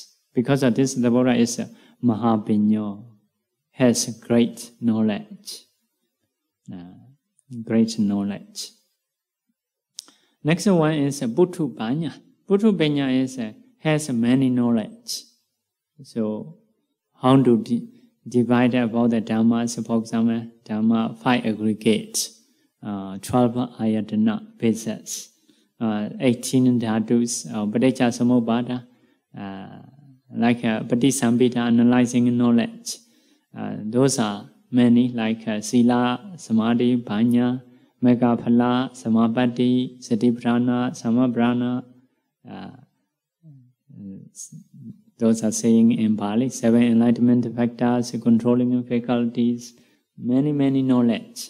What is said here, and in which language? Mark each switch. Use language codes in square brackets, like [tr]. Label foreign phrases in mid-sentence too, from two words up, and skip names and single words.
[en] Because of this, the Buddha is a Mahapiñño, has great knowledge. Great knowledge. Next one is [pi] Buddhu Panya. Buddhu Panya [en] has many knowledge. So, how to divide about the Dhammas, for example, Dhamma 5 aggregates, 12 ayatana bases, 18 dhatus, [pi] Paticca Samuppada, [en] like Patisambhita, analyzing knowledge. Those are many, like [pi] Sila, Samadhi, Panya, Megaphala, Samapatti, Satipatthana, Samabrahana. [en] Those are saying in Pali, 7 enlightenment factors, controlling faculties, many knowledge.